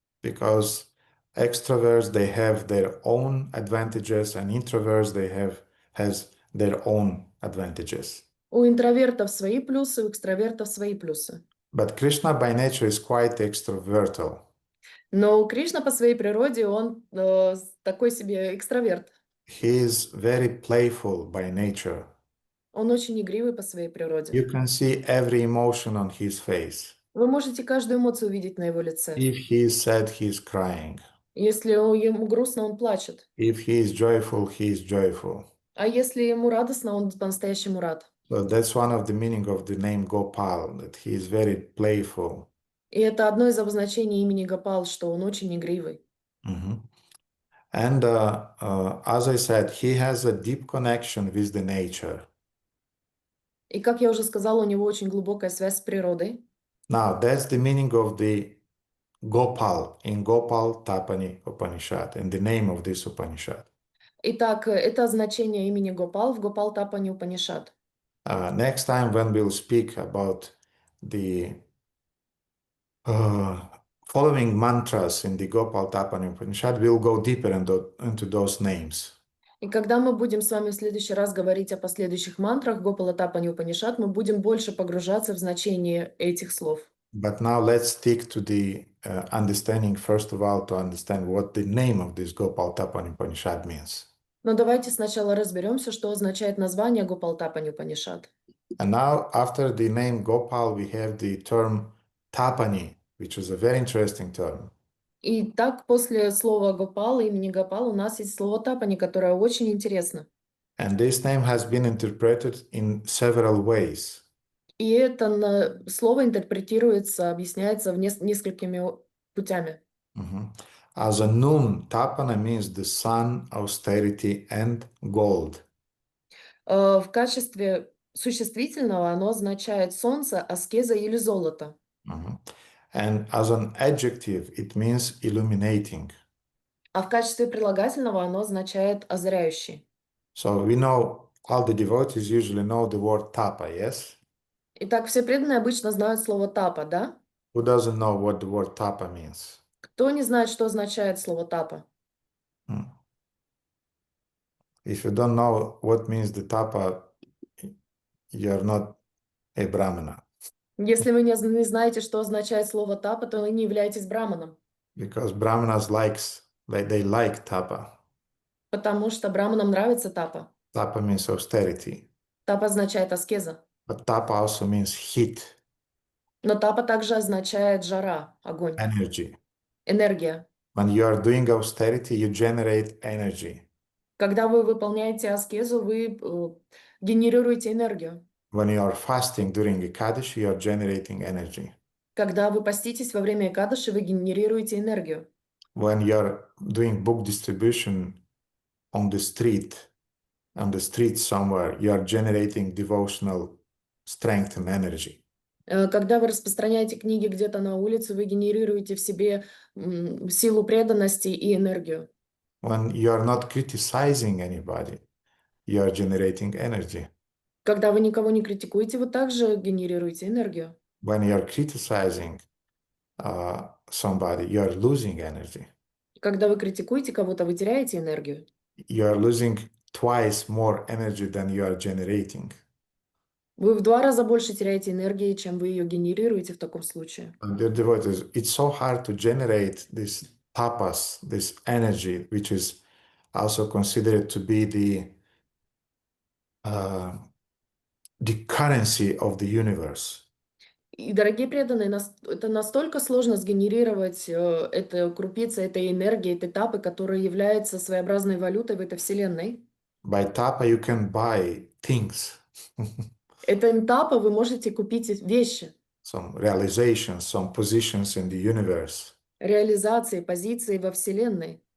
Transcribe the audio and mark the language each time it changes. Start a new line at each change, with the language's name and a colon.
English: Because extroverts, they have their own advantages, and introverts, has their own advantages.
Russian: У интровертов свои плюсы, у экстравертов свои плюсы.
English: But Krishna by nature is quite extrovertal.
Russian: Но Кришна по своей природе, он такой себе экстраверт.
English: He is very playful by nature.
Russian: Он очень игривый по своей природе.
English: You can see every emotion on his face.
Russian: Вы можете каждую эмоцию увидеть на его лице.
English: If he is sad, he is crying.
Russian: Если ему грустно, он плачет.
English: If he is joyful, he is joyful.
Russian: А если ему радостно, он по-настоящему рад.
English: So that's one of the meaning of the name Gopal, that he is very playful.
Russian: И это одно из обозначений имени Гопал, что он очень игривый.
English: And as I said, he has a deep connection with the nature.
Russian: И, как я уже сказала, у него очень глубокая связь с природой.
English: Now, that's the meaning of the Gopal in Gopal Tapani Upanishad, and the name of this Upanishad.
Russian: Итак, это значение имени Гопал в Гопал Тапани Упанишад.
English: Next time when we'll speak about the following mantras in the Gopal Tapani Upanishad, we'll go deeper into those names.
Russian: И когда мы будем с вами в следующий раз говорить о последующих мантрах Гопала Тапани Упанишад, мы будем больше погружаться в значение этих слов.
English: But now let's stick to the understanding, first of all, to understand what the name of this Gopal Tapani Upanishad means.
Russian: Но давайте сначала разберемся, что означает название Гопал Тапани Упанишад.
English: And now, after the name Gopal, we have the term Tapani, which is a very interesting term.
Russian: И так, после слова Гопал, имени Гопал, у нас есть слово Тапани, которое очень интересно.
English: And this name has been interpreted in several ways.
Russian: И это слово интерпретируется, объясняется несколькими путями.
English: As a noun, Tapana means the sun, austerity, and gold.
Russian: В качестве существительного оно означает солнце, аскеза или золото.
English: And as an adjective, it means illuminating.
Russian: А в качестве прилагательного оно означает озаряющий.
English: So we know, all the devotees usually know the word tapa, yes?
Russian: Итак, все преданные обычно знают слово тапа, да?
English: Who doesn't know what the word tapa means?
Russian: Кто не знает, что означает слово тапа?
English: If you don't know what means the tapa, you're not a brahmana.
Russian: Если вы не знаете, что означает слово тапа, то вы не являетесь браманом.
English: Because brahmanas they like tapa.
Russian: Потому что браманам нравится тапа.
English: Tapa means austerity.
Russian: Тапа означает аскеза.
English: But tapa also means heat.
Russian: Но тапа также означает жара, огонь,
English: Energy.
Russian: энергия.
English: When you are doing austerity, you generate energy.
Russian: Когда вы выполняете аскезу, вы генерируете энергию.
English: When you are fasting during Ekadashi, you are generating energy.
Russian: Когда вы поститесь во время Экадаши, вы генерируете энергию.
English: When you are doing book distribution on the street somewhere, you are generating devotional strength and energy.
Russian: Когда вы распространяете книги где-то на улице, вы генерируете в себе силу преданности и энергию.
English: When you are not criticizing anybody, you are generating energy.
Russian: Когда вы никого не критикуете, вы также генерируете энергию.
English: When you are criticizing somebody, you are losing energy.
Russian: Когда вы критикуете кого-то, вы теряете энергию.
English: You are losing twice more energy than you are generating.
Russian: Вы в 2 раза больше теряете энергии, чем вы ее генерируете в таком случае.
English: Dear devotees, it's so hard to generate this tapas, this energy, which is also considered to be the currency of the universe.
Russian: И, дорогие преданные, это настолько сложно сгенерировать эту крупицу этой энергии, этой тапы, которая является своеобразной валютой в этой вселенной.
English: By tapa, you can buy things,
Russian: Этой тапа вы можете купить вещи,
English: some realizations, some positions in the universe,
Russian: реализации, позиции во вселенной,